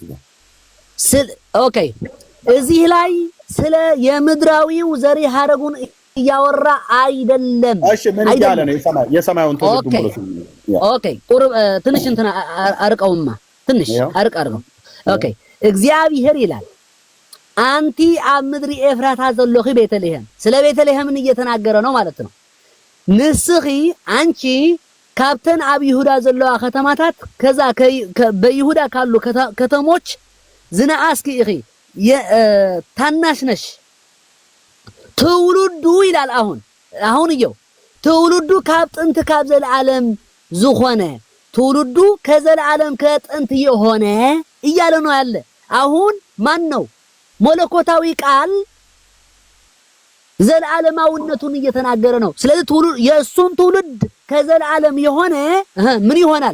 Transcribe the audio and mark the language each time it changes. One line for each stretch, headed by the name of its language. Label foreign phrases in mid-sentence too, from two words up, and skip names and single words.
Amharic: ኦኬ እዚህ ላይ ስለ የምድራዊው ዘር ሐረጉን እያወራ አይደለም። እሺ ምን እያለ ነው? የሰማዩን ትውልዱ ብሎ ሲል ኦኬ ትንሽ እንትና አርቀውማ ትንሽ አርቀው ኦኬ
Tigrinya: እግዚአብሔር ይላል አንቲ አብ ምድሪ ኤፍራታ ዘለኺ ቤተልሔም።
Amharic: ስለ ቤተልሔምን እየተናገረ ነው ማለት ነው። ንስኺ አንቺ
Tigrinya: ካብተን አብ ይሁዳ ዘለዋ ከተማታት
Amharic: ከዛ በይሁዳ ካሉ ከተሞች
Tigrinya: ዝናአስኪ እኺ
Amharic: ታናሽ ነሽ። ትውልዱ ይላል አሁን እየው ትውልዱ
Tigrinya: ካብ ጥንት ካብ ዘለዓለም ዝኾነ
Amharic: ትውልዱ ከዘለዓለም ከጥንት የሆነ እያለ ነው ያለ። አሁን ማን ነው መለኮታዊ ቃል ዘለዓለማዊነቱን እየተናገረ ነው። ስለዚህ የእሱን ትውልድ ከዘለዓለም የሆነ ምን ይሆናል?